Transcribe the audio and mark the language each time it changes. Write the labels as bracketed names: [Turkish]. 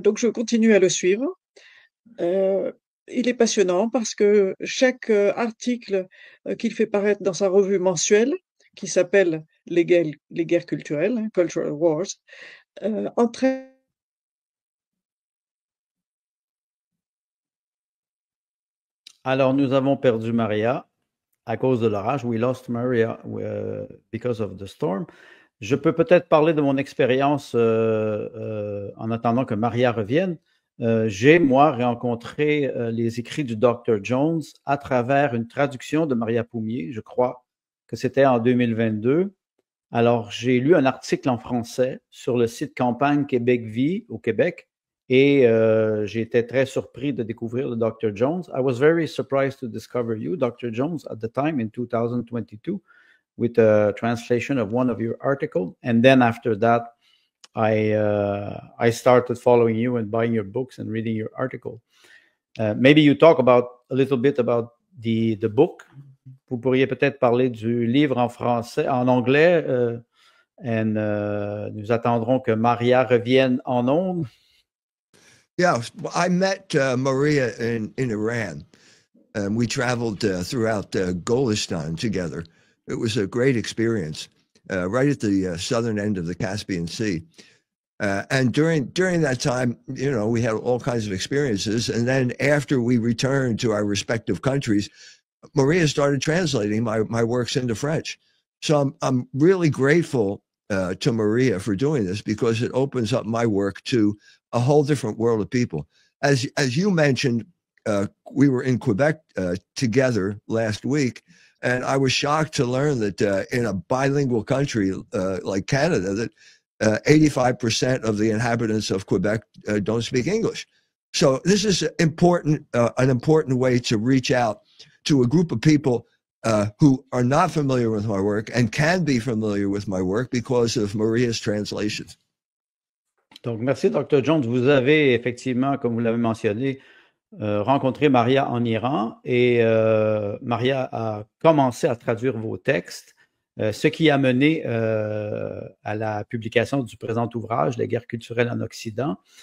[French] Donc, je continue à le suivre. Euh, il est passionnant parce que chaque article qu'il fait paraître dans sa revue mensuelle, qui s'appelle les guerres culturelles, hein, Cultural Wars, entraîne. Alors, nous avons perdu Maria à cause de l'orage. [English] We lost Maria because of the storm. [French] Je peux peut-être parler de mon expérience en attendant que Maria revienne. J'ai, moi, rencontré les écrits du Dr. Jones à travers une traduction de Maria Poumier, je crois que c'était en 2022. Alors, j'ai lu un article en français sur le site Campagne Québec Vie au Québec et j'ai été très surpris de découvrir le Dr. Jones. [English] I was very surprised to discover you, Dr. Jones, at the time in 2022 with a translation of one of your articles. And then after that, I started following you and buying your books and reading your article. Maybe you talk about a little bit about the book. Vous pourriez peut-être parler du livre en français, en anglais, et nous attendrons que Maria revienne en ondes. Yeah, I met Maria in Iran. We traveled throughout Golistan together. It was a great experience, right at the southern end of the Caspian Sea. And during that time, you know, we had all kinds of experiences. And then after we returned to our respective countries, Maria started translating my works into French. So I'm really grateful to Maria for doing this because it opens up my work to a whole different world of people. As you mentioned, we were in Quebec together last week, and I was shocked to learn that in a bilingual country like Canada, that 85% of the inhabitants of Quebec don't speak English. So this is important, an important way to reach out to a group of people who are not familiar with my work and can be familiar with my work because of Maria's translations. [French] Donc, merci, Dr. Jones. Vous avez effectivement, comme vous l'avez mentionné, rencontré Maria en Iran et Maria a commencé à traduire vos textes, ce qui a mené à la publication du présent ouvrage, Les guerres culturelles en Occident.